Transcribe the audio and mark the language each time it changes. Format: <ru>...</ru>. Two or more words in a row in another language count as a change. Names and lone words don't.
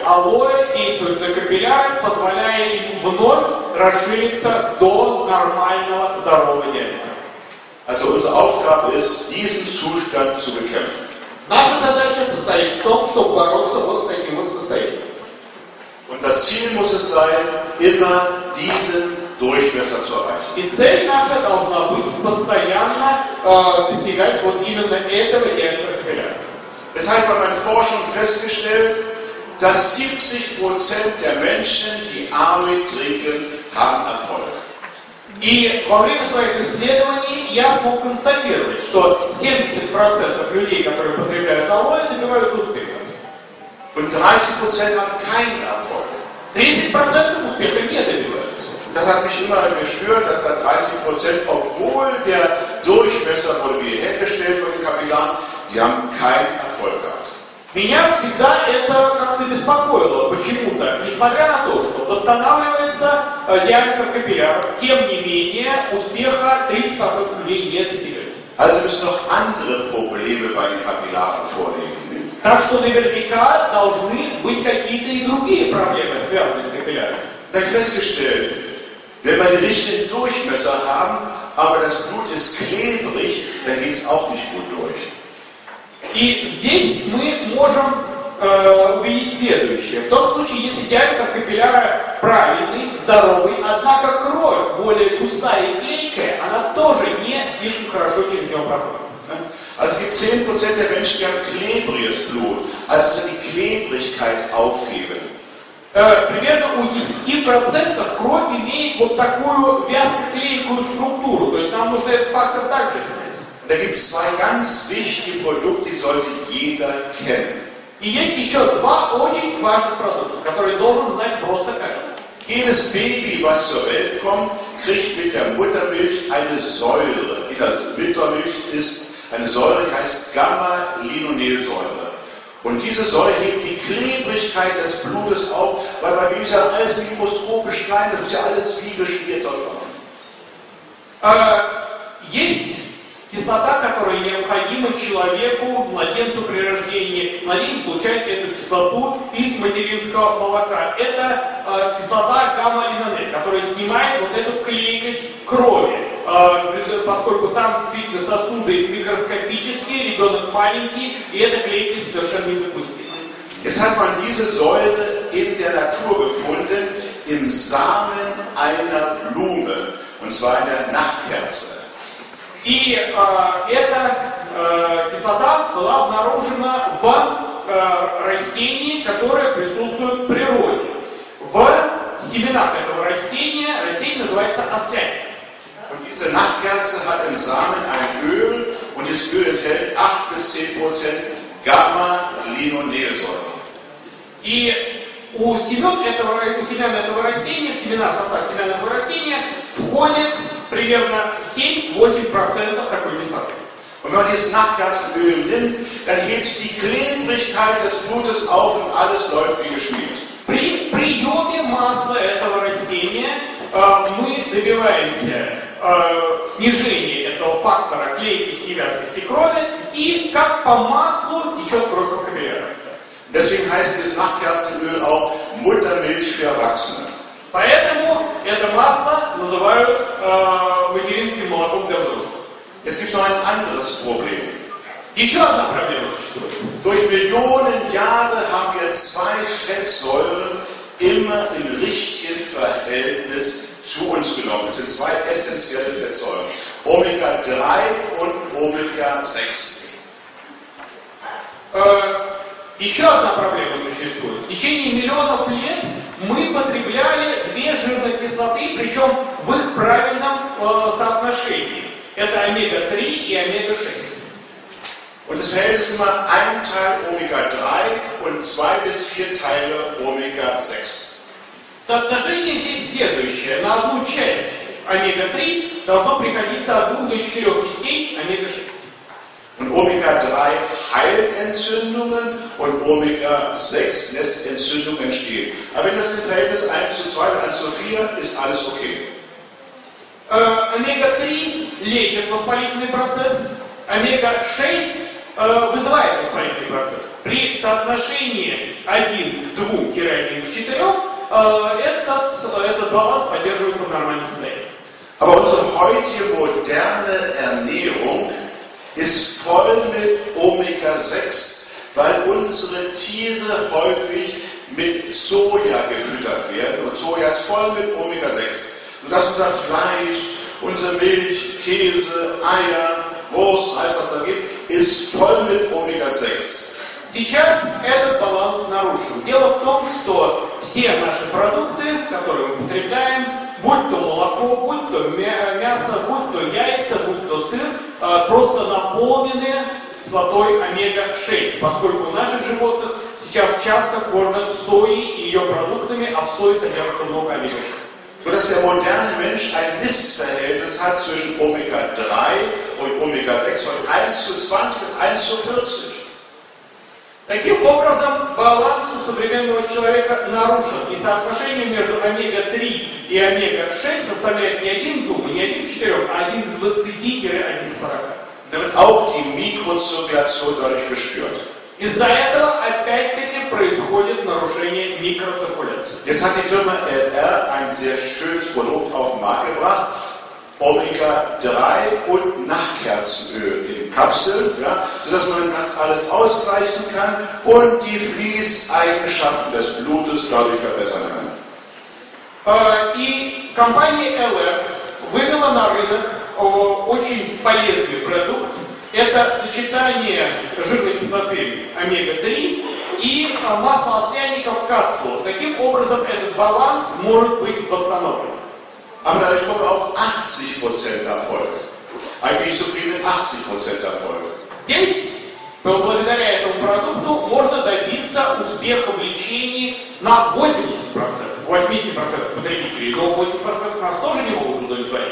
<ru>Алоэ действует на капилляры, позволяя им вновь расшириться до нормального здорового диаметра.</ru> <de>Also unsere Aufgabe ist, diesen Zustand zu bekämpfen.</de> <ru>Наша задача состоит в том, чтобы бороться вот с таким вот состоянием.</ru> <de>Unser Ziel muss es sein, immer diesen Durchmesser zu erreichen.</de> <ru>И цель наша должна быть постоянно достигать вот именно этого диаметра капилляра.</ru> <de>Deshalb hat man Forschung festgestellt, dass 70% der Menschen, die Aloe trinken, haben Erfolg.</de> <ru>И во время своих исследований я смог констатировать, что 70% людей, которые потребляют алоэ, добиваются успеха.</ru> <de>Und 30% haben keinen Erfolg.</de> <ru>30% успеха не добиваются.</ru> <de>Das hat mich immer gestört, dass da 30%, obwohl der Durchmesser wurde wiederhergestellt von den Kapillaren, die haben keinen Erfolg gehabt.</de> <ru>Меня всегда это как-то беспокоило почему-то, несмотря на то, что восстанавливается диаметр капилляров, тем не менее успеха 30% людей не достигают.</ru> <de>Also müssen noch andere Probleme bei den Kapillaren vorliegen.</de> <ru>Так что наверняка должны быть какие-то и другие проблемы, связанные с капиллярами.</ru> <de>Ich habe festgestellt, wenn wir den richtigen Durchmesser haben, aber das Blut ist klebrig, dann geht es auch nicht gut durch.</de> <ru>И здесь мы можем увидеть следующее. В том случае, если диаметр капилляра правильный, здоровый, однако кровь более густая и клейкая, она тоже не слишком хорошо через него проходит.</ru> <de>Also es gibt 10% der Menschen, die haben klebriges Blut, also die Klebrigkeit aufheben.</de> <ru>Примерно у 10% кровь имеет вот такую вязко-клейкую структуру, то есть нам нужно этот фактор также снять.</ru> <de>Da gibt es zwei ganz wichtige Produkte, die sollte jeder kennen.</de> <ru>И есть еще два очень важных продукта, которые должен знать просто каждый.</ru> <de>Jedes Baby, was zur Welt kommt, kriegt mit der Muttermilch eine Säure. In der Muttermilch ist eine Säure, die heißt Gamma-Linolsäure. Und diese Säure hebt die Klebrigkeit des Blutes auf, weil bei Babys ja alles mikroskopisch klein, das muss ja alles wie geschmiert durchlaufen.</de> <ru>Есть кислота, которая необходима человеку, младенцу при рождении. Младенец получает эту кислоту из материнского молока. Это кислота гамма-линонель, которая снимает вот эту клейкость крови. Поскольку там действительно сосуды микроскопические, ребенок маленький, и эта клейкость совершенно недопустима.</ru> <de>Jetzt hat man diese Säure in der Natur gefunden, im Samen einer Blume, und zwar in der Nachtkerze.</de> <ru>И эта кислота была обнаружена в растении, которое присутствует в природе. В семенах этого растения, растение называется ослянник.</ru> <de>Und diese Nachtkerze hat im Samen ein Öl, und dieses Öl enthält 8 bis 10% Gamma-Linolsäure.</de> <ru>И у семян этого растения, в состав семян этого растения входит примерно 7-8% такой кислоты.</ru> <de>Und wenn man dieses Nachtkerzenöl nimmt, dann hebt die Klebrigkeit des Blutes auf und alles läuft wie geschmiert.</de> <ru>При приеме масла этого растения мы добиваемся снижения этого фактора клейкости и вязкости крови, и как по маслу течет кровь по капиллярам.</ru> <de>Deswegen heißt dieses Nachtkerzenöl auch Muttermilch für Erwachsene.</de> <ru>Поэтому это масло называют материнским молоком для взрослых.</ru> <de>Jetzt gibt es noch ein anderes Problem.</de> <ru>Еще одна проблема существует.</ru> <de>Durch Millionen Jahre haben wir zwei Fettsäuren immer im richtigen Verhältnis zu uns genommen. Es sind zwei essentielle Fettsäuren, Omega-3 und Omega-6.</de> <ru>Еще одна проблема существует. В течение миллионов лет мы потребляли две жирных кислоты, причем в их правильном соотношении. Это омега-3 и омега-6.</ru> <de>Und das Verhältnis ist immer 1 Teil Omega-3 und 2 bis 4 Teile Omega-6.</de> <ru>Соотношение здесь следующее. На одну часть омега-3 должно приходиться от 2 до 4 частей омега-6.</ru> <de>Und Omega-3 heilt Entzündungen und Omega-6 lässt Entzündung entstehen. Aber wenn das im Verhältnis 1:2 oder 1:4 ist alles okay.</de> <ru>Омега-3 лечит воспалительный процесс, омега-6 вызывает воспалительный процесс. При соотношении 1 к 2-1 к 4 этот баланс поддерживается в нормальном состоянии.</ru> <de>Aber unsere heutige moderne Ernährung ist voll mit Omega-6, weil unsere Tiere häufig mit Soja gefüttert werden. Und Soja ist voll mit Omega-6. Sodass unser Fleisch, unsere Milch, Käse, Eier, Wurst, alles was da gibt, ist voll mit Omega-6.</de> <ru>Сейчас этот баланс нарушен. Дело в том, что все наши продукты, которые мы потребляем, будь то молоко, будь то мясо, будь то яйца, будь то сыр, просто наполнены кислотой омега-6, поскольку у наших животных сейчас часто кормят соей и ее продуктами, а в сое содержится много омега-6.</ru> <de>Sodass der moderne Mensch ein Missverhältnis hat zwischen Omega-3 und Omega-6 von 1:20 und 1:40.</de> <ru>Таким образом, баланс у современного человека нарушен, и соотношение между омега-3 и омега-6 составляет не 1 к 2, не 1 к 4, а 1 к 20-1 к 40.</ru> <de>Damit auch die Mikrozirkulation dadurch gestört.</de> <ru>Из-за этого опять-таки происходит нарушение микроциркуляции.</ru> <de>Jetzt hat die Firma LR ein sehr schönes Produkt auf den Markt gebracht. Omega-3 und Nachtkerzenöl in Kapseln, ja, sodass man das alles ausgleichen kann und die Fließeigenschaften des Blutes dadurch verbessern kann.</de> <ru>И компания LR вывела на рынок очень полезный продукт. Это сочетание жирной кислоты омега-3 и масла масляников капсул. Таким образом, этот баланс может быть восстановлен.</ru> <de>Aber dadurch kommt auch 80% Erfolg. Eigentlich bin ich zufrieden mit 80% Erfolg.</de> <ru>Здесь, благодаря этому продукту, можно добиться успеха в лечении на 80%. 80% потребителей, но 80% нас тоже не могут удовлетворить.</ru>